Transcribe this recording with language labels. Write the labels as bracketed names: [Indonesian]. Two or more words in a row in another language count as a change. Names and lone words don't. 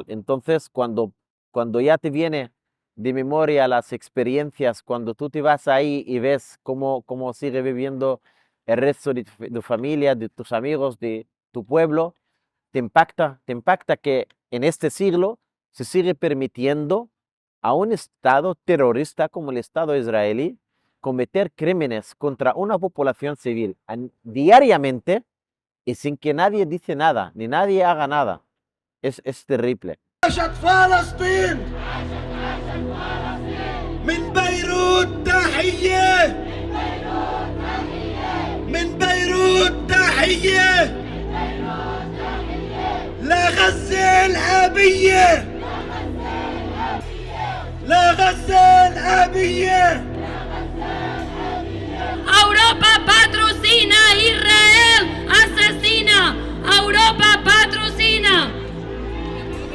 [Spanish] Entonces, cuando ya te viene de memoria las experiencias, cuando tú te vas ahí y ves cómo sigue viviendo el resto de tu familia, de tus amigos, de tu pueblo, te impacta que en este siglo se sigue permitiendo a un Estado terrorista como el Estado israelí cometer crímenes contra una población civil diariamente y sin que nadie dice nada, ni nadie haga nada. Es terrible. [Arabic] عاشت فلسطين من بيروت تحية من بيروت تحية لغزة الأبية لغزة الأبية [Spanish] Europa patrocina, Israel asesina. Europa patrocina.